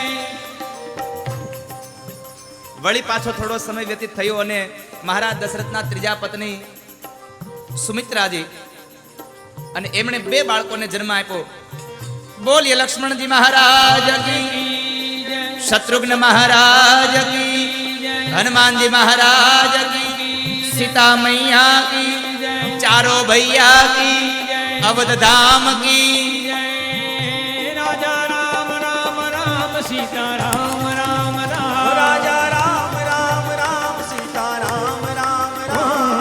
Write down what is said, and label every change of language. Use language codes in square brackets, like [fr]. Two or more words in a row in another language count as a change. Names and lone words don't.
[gu] વળી પાછો થોડો સમય વ્યતીત થયો અને મહારાજ દશરથના ત્રીજા પત્ની સુમિત્રાજી અને એમણે બે બાળકોને જન્મ આપ્યો. [hi] બોલીએ लक्ष्मणजी महाराज की, शत्रुघ्न महाराज की, हनुमानजी महाराज की, सीता मैया की, चारों भैया की, अवध धाम की. राजा राम राम राम सीता राम राम राम. राजा राम राम राम सीता राम राम राम.